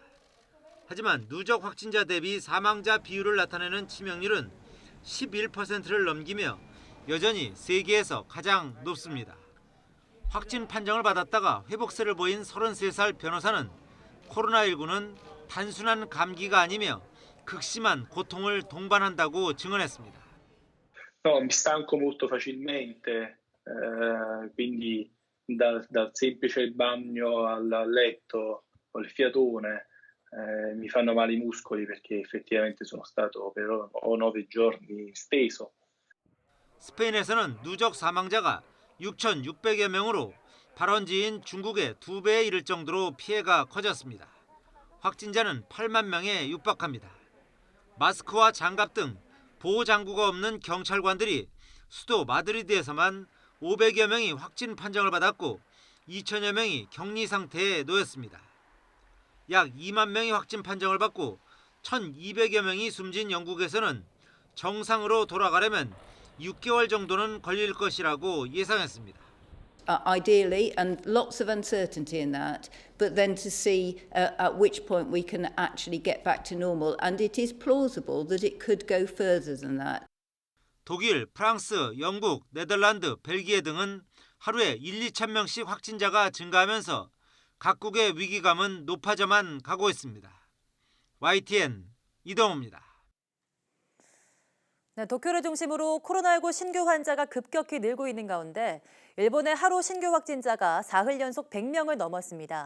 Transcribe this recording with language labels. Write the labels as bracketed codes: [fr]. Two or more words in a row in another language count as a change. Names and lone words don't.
[ko] 하지만 누적 확진자 대비 사망자 비율을 나타내는 치명률은 11%를 넘기며 여전히 세계에서 가장 높습니다. 확진 판정을 받았다가 회복세를 보인 33살 변호사는 코로나19는 단순한 감기가 아니며 극심한 고통을 동반한다고 증언했습니다. [it] No, mi stanco molto facilmente, quindi dal semplice bagno al letto o il fiatone mi fanno male i muscoli perché effettivamente sono stato per 9 giorni steso. [ko] 스페인에서는 누적 사망자가 6,600여 명으로 발원지인 중국의 2배에 이를 정도로 피해가 커졌습니다. 확진자는 8만 명에 육박합니다. 마스크와 장갑 등 보호장구가 없는 경찰관들이 수도 마드리드에서만 500여 명이 확진 판정을 받았고 2천여 명이 격리 상태에 놓였습니다. 약 2만 명이 확진 판정을 받고 1,200여 명이 숨진 영국에서는 정상으로 돌아가려면 6개월 정도는 걸릴 것이라고 예상했습니다. [en] Ideally, and lots of uncertainty in that, but then to see at which point we can actually get back to normal, and it is plausible that it could go further than that. [ko] 독일, 프랑스, 영국, 네덜란드, 벨기에 등은 하루에 1, 2천 명씩 확진자가 증가하면서 각국의 위기감은 높아져만 가고 있습니다. YTN 이동우입니다. 네, 도쿄를 중심으로 코로나19 신규 환자가 급격히 늘고 있는 가운데 일본의 하루 신규 확진자가 사흘 연속 100명을 넘었습니다.